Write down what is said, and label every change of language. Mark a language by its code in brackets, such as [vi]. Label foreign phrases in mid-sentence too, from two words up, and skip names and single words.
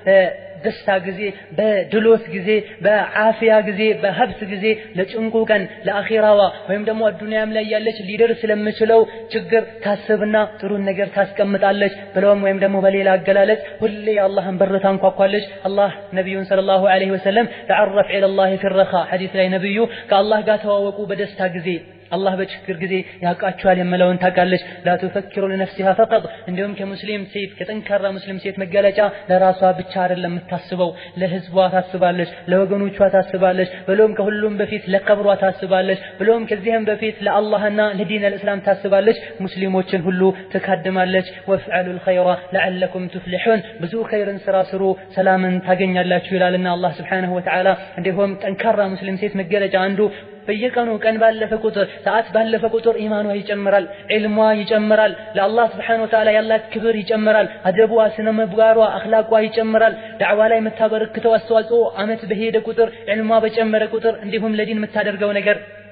[am] ደስታ ጊዜ በድሎት ጊዜ በአፊያ ጊዜ በሀብት ጊዜ ለጭንቁ ቀን ለአኺራዋ ወይም ደግሞ አዱንያም ላይ ያለች ሊደርስ ስለምችለው ችግር ታስብና ጥሩ ነገር ታስቀምጣለች ብለውም ወይም ደግሞ በሌላ አገላለጽ ሁሌ አላህን በር ታንኳኳለች አላህ ነብዩን [ar] صلى الله عليه وسلم تعرف إلى الله في الرخاء حديث [am] ላይ ነብዩ ከአላህ ጋር ተዋወቁ በደስታ ጊዜ الله በችግር ጊዜ ያቃቸዋል የመለውን ታቃለች [ar] لا تفكر لنفسها فقط [am] እንደውም ከሙስሊም ሴት ከጠንካራ ሙስሊም ሴት መገለጫ ለራሷ ብቻ አይደለም የምታስበው ለህዝቧ ታስባለች ለወገኖቿ ታስባለች ብሎም ከሁሉም በፊት ለቀብሯ ታስባለች ብሎም ከዚህም በፊት ለአላህና ለዲን الاسلام ታስባለች ሙስሊሞችን ሁሉ ተካድማለች [ar] وافعلوا الخير لعلكم تفلحون [am] ብዙ ኸይርን ስራ ስሩ ሰላምን ታገኛላችሁ ይላልና አላህ [ar] سبحانه وتعالى [am] እንደውም ጠንካራ ሙስሊም ሴት መገለጫ አንዱ በየቀኑ ቀን ባለፈ ቁጥር ሰዓት ባለፈ ቁጥር ኢማኗ ይጨምራል ዒልሟ ይጨምራል ለአላህ [ar] سبحانه وتعالى [am] ያላት ክብር ይጨምራል አደቧ ስነምግባሯ አኽላቋ ይጨምራል ዳዕዋ ላይ የምታበረክተው አስተዋጽኦ አመት በሄደ ቁጥር ዒልሟ በጨመረ ቁጥር እንዲሁም ለዲን የምታደርገው ነገር